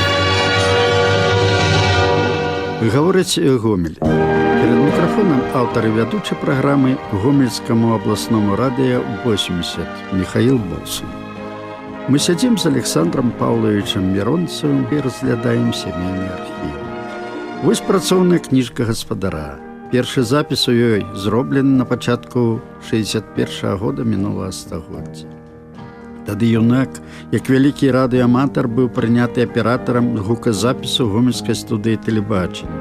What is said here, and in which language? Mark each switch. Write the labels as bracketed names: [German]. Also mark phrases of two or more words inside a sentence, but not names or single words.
[Belarusian] Гаворыць Гомель. [Russian] Перед микрофоном автор и ведущий программы Гомельскому областному радио 80 Михаил Болсун. Мы сидим с Александром Павловичем Миронцевым и разглядаем семейный архив. [Belarusian] Вось працоўная кніжка гаспадара. Першы запіс у ёй зроблены на пачатку 61-го года мінулага стагоддзя. Тады юнак, як вялікі радыёаматар, быў прыняты аператарам гуказапісу гомельскай студыі тэлебачання.